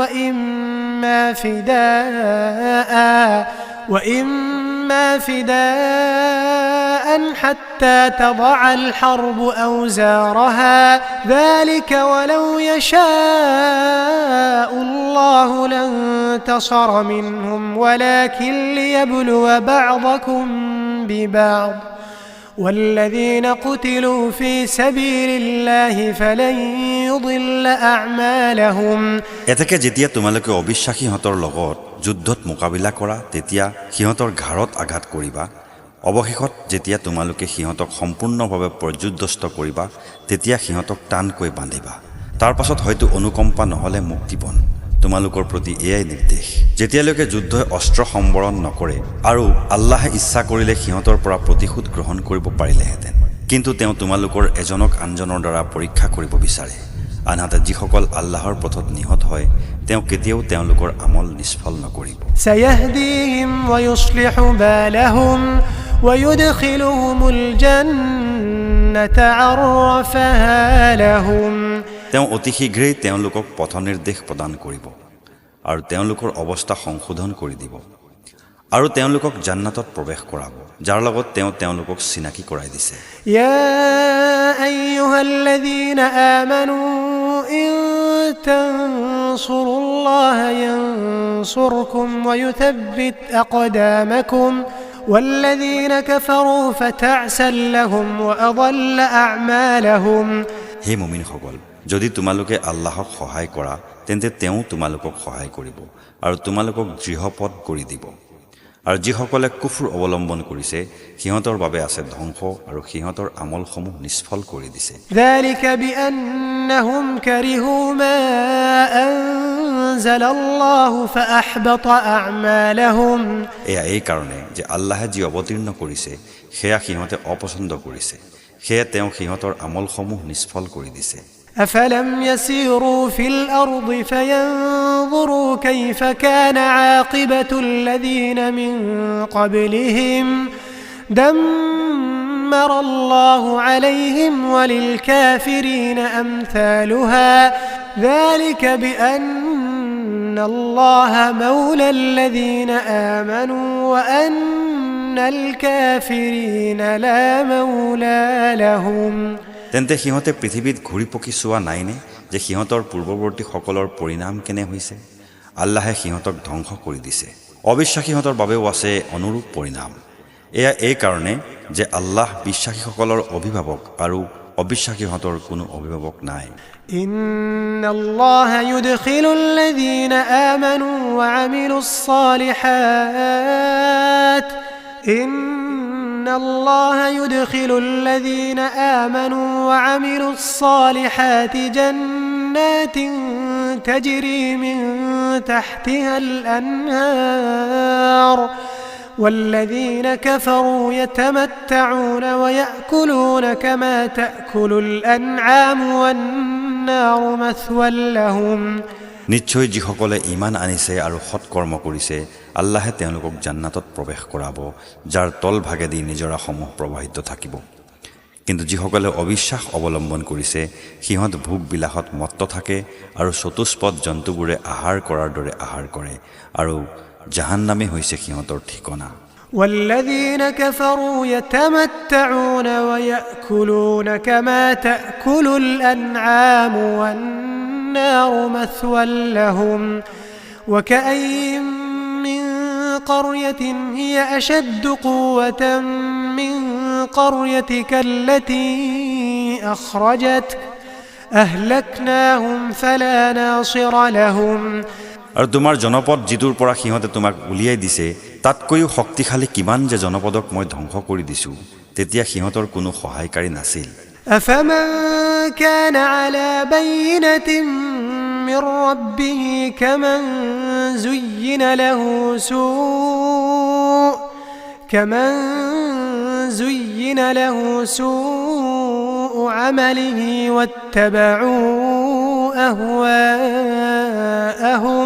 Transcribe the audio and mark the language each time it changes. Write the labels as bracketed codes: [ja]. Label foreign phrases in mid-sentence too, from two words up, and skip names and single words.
[ar] وإما فداء حتى تضع الحرب أوزارها ذلك ولو يشاء الله لانتصر منهم ولكن ليبلو بعضكم ببعض والذين قتلوا في سبيل الله فلن يضل أعمالهم [as] এতেকে যেতিয়া তোমালোকে অবিশ্বাসীহঁতৰ লগত যুদ্ধত মোকাবিলা কৰা তেতিয়া সিহঁতৰ ঘাৰত আঘাত কৰিবা। অৱশেষত যেতিয়া তোমালোকে সিহঁতক সম্পূৰ্ণভাৱে পৰ্যুদস্ত কৰিবা তেতিয়া সিহঁতক টানকৈ বান্ধিবা। তাৰ পাছত হয়তো অনুকম্পা নহলে মুক্তিপণ তোমালোকৰ প্ৰতি এয়াই নিৰ্দেশ। যেতিয়ালৈকে যুদ্ধই অস্ত্ৰ সম্বৰণ নকৰে আৰু আল্লাহে ইচ্ছা কৰিলে সিহঁতৰ পৰা প্ৰতিশোধ গ্ৰহণ কৰিব পাৰিলেহেঁতেন, কিন্তু তেওঁ তোমালোকৰ এজনক আনজনৰ দ্বাৰা পৰীক্ষা কৰিব বিচাৰে। আনহাতে যিসকল আল্লাহৰ পথত নিহত হয় তেওঁ কেতিয়াও তেওঁলোকৰ আমল নিষ্ফল নকৰিব। [ar] سيهديهم ويصلح بالهم ويدخلهم الجنة عرفها لهم [as] তেওঁ অতি শীঘ্ৰেই তেওঁলোকক পথ নিৰ্দেশ প্ৰদান কৰিব আৰু তেওঁলোকৰ অৱস্থা সংশোধন কৰি দিব আৰু তেওঁলোকক জান্নাতত প্ৰৱেশ কৰাব যাৰ লগত তেওঁ তেওঁলোকক চিনাকি কৰাই দিছে। [ar] يا أيها الذين آمنوا إن تنصروا الله ينصركم ويثبت أقدامكم والذين كفروا فتعسا لهم وأضل أعمالهم [as] হে মুমিনসকল, যদি তোমালোকে আল্লাহক সহায় কৰা তেন্তে তেওঁ তোমালোকক সহায় কৰিব আৰু তোমালোকক দৃঢ়পদ কৰি দিব। আৰু যিসকলে কুফৰ অৱলম্বন কৰিছে সিহঁতৰ বাবে আছে ধ্বংস আৰু সিহঁতৰ আমলসমূহ নিষ্ফল কৰি দিছে। [ar] ذلك بأنهم كرهوا ما أنزل الله فأحبط أعمالهم [as] এয়া এই কাৰণে যে আল্লাহে যি অৱতীৰ্ণ কৰিছে সেয়া সিহঁতে অপছন্দ কৰিছে, সেয়া তেওঁ সিহঁতৰ আমলসমূহ নিষ্ফল কৰি দিছে। [ar] أفلم يسيروا في الأرض فينظروا كيف كان عاقبة الذين من قبلهم دمر الله عليهم وللكافرين أمثالها ذلك بأن الله مولى الذين آمنوا وأن الكافرين لا مولى لهم [as] তেন্তে সিহঁতে পৃথিৱীত ঘূৰি পকি চোৱা নাইনে যে সিহঁতৰ পূৰ্বৱৰ্তীসকলৰ পৰিণাম কেনে হৈছে আল্লাহে সিহঁতক ধ্বংস কৰি দিছে অবিশ্বাসীহঁতৰ বাবেও আছে অনুৰূপ পৰিণাম এয়া এই কাৰণে যে আল্লাহ বিশ্বাসীসকলৰ অভিভাৱক আৰু অবিশ্বাসীহঁতৰ কোনো অভিভাৱক নাই [ar] إن الله يدخل الذين آمنوا وعملوا الصالحات إن الله يدخل الذين آمنوا وعملوا الصالحات جنات تجري من تحتها الأنهار والذين كفروا يتمتعون ويأكلون كما تأكل الأنعام والنار مثوى لهم [as] নিশ্চয় যিসকলে ঈমান আনিছে আৰু সৎকৰ্ম কৰিছে আল্লাহে তেওঁলোকক জান্নাতত প্ৰৱেশ কৰাব যাৰ তল ভাগেদি নিজৰাসমূহ প্ৰবাহিত থাকিব কিন্তু যিসকলে অবিশ্বাস অৱলম্বন কৰিছে সিহঁত ভোগ বিলাসত মত্ত থাকে আৰু চতুষ্পদ জন্তুবোৰে আহাৰ কৰাৰ দৰে আহাৰ কৰে আৰু জাহান্নামে হৈছে সিহঁতৰ ঠিকনা [ar] والذين كفروا يتمتعون ويأكلون كما تأكل الأنعام والنار مثوى لهم وكأي من قرية هي أشد قوة من قريتك التي أخرجتك أهلكناهم فلا ناصر لهم [as] আৰু তোমাৰ জনপদ যিটোৰ পৰা সিহঁতে তোমাক উলিয়াই দিছে তাতকৈও শক্তিশালী কিমান যে জনপদক মই ধ্বংস কৰি দিছো তেতিয়া সিহঁতৰ কোনো সহায়কাৰী নাছিল [ar] أفمن كان على بينة من ربه كمن زين له سوء عمله واتبعوا أهواءهم